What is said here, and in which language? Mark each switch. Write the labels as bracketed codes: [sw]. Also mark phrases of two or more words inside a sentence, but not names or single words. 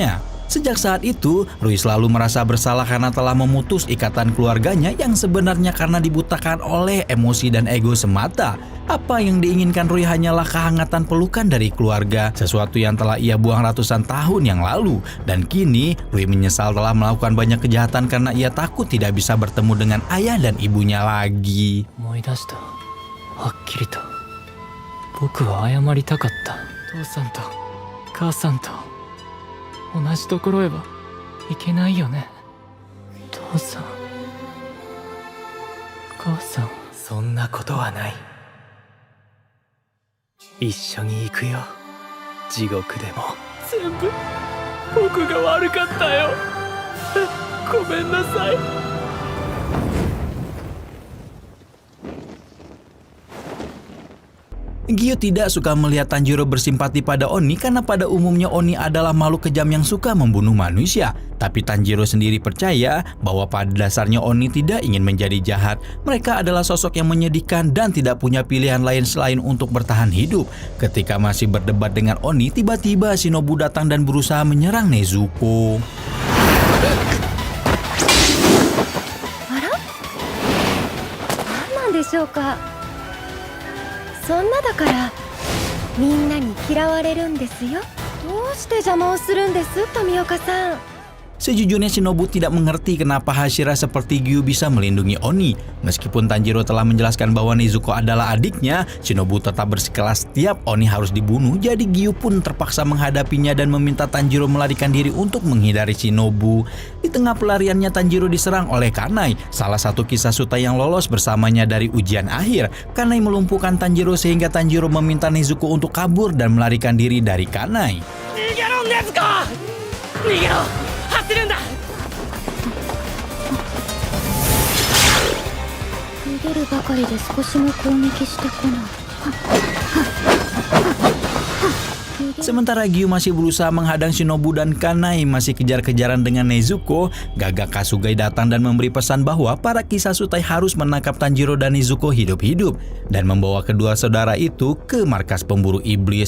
[id] Sejak saat itu, Rui selalu merasa bersalah karena telah memutus ikatan keluarganya yang sebenarnya karena dibutakan oleh emosi dan ego semata. Apa yang diinginkan Rui hanyalah kehangatan pelukan dari keluarga, sesuatu yang telah ia buang ratusan tahun yang lalu. Dan kini, Rui menyesal telah melakukan banyak kejahatan karena ia takut tidak bisa bertemu dengan ayah dan ibunya lagi. [ja] 思い出した。はっきりと。僕は謝りたかった。父さんと母さんと同じところへはいけないよね。父さん、母さん。そんなことはない。一緒に行くよ。地獄でも。全部僕が悪かったよ。ごめんなさい。 [id] Giyu tidak suka melihat Tanjiro bersimpati pada Oni karena pada umumnya Oni adalah makhluk kejam yang suka membunuh manusia. Tapi Tanjiro sendiri percaya bahwa pada dasarnya Oni tidak ingin menjadi jahat. Mereka adalah sosok yang menyedihkan dan tidak punya pilihan lain selain untuk bertahan hidup. Ketika masih berdebat dengan Oni, tiba-tiba Shinobu datang dan berusaha menyerang Nezuko. [ja] Ara? 何なんでしょうか。そんなだからみんなに嫌われるんですよ。どうして邪魔をするんです富岡さん。 [id] Sejujurnya Shinobu tidak mengerti kenapa Hashira seperti Giyu bisa melindungi Oni. Meskipun Tanjiro telah menjelaskan bahwa Nezuko adalah adiknya, Shinobu tetap bersikeras setiap Oni harus dibunuh. Jadi Giyu pun terpaksa menghadapinya dan meminta Tanjiro melarikan diri untuk menghindari Shinobu. Di tengah pelariannya Tanjiro diserang oleh Kanai, salah satu kisah Suta yang lolos bersamanya dari ujian akhir. Kanai melumpuhkan Tanjiro sehingga Tanjiro meminta Nezuko untuk kabur dan melarikan diri dari Kanai. [ja] 逃げろネズコ、逃げろ、走るんだ。逃げるばかりで少しも攻撃してこない。 [id] Sementara Gyu masih berusaha menghadang Shinobu dan Kanai masih kejar-kejaran dengan Nezuko, Gagak Kasugai datang dan memberi pesan bahwa para Kisasutai harus menangkap Tanjiro dan Nezuko hidup-hidup dan membawa kedua saudara itu ke markas pemburu iblis.